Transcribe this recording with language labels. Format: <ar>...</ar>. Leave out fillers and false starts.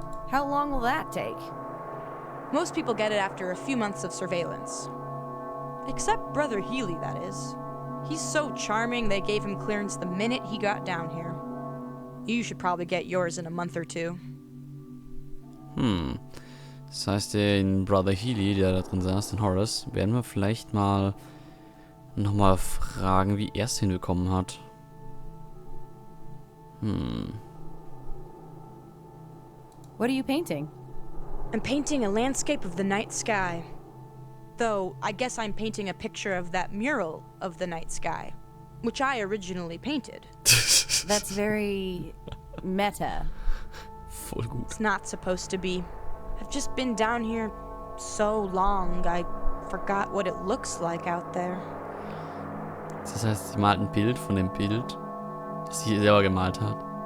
<en>How long will that take? Most people get it after a few months of surveillance. Except Brother Healy, that is. He's so charming they gave him clearance the minute he got down here. You should probably get yours in a month or two.</en> <de>Das heißt, den Brother Healy, der da drin saß, den Horace, werden wir vielleicht mal nochmal fragen, wie er es hinbekommen hat.</de> <en>What are you painting? I'm painting a landscape of the night sky. Though, I guess I'm painting a picture of that mural of the night sky, which I originally painted. That's very meta.</en> <de>Voll gut.</de> <en>It's not supposed to be. I've just been down here so long, I forgot what it looks like out there.</en> <de>Das heißt, sie malt ein Bild von dem Bild, das sie selber gemalt hat.</de>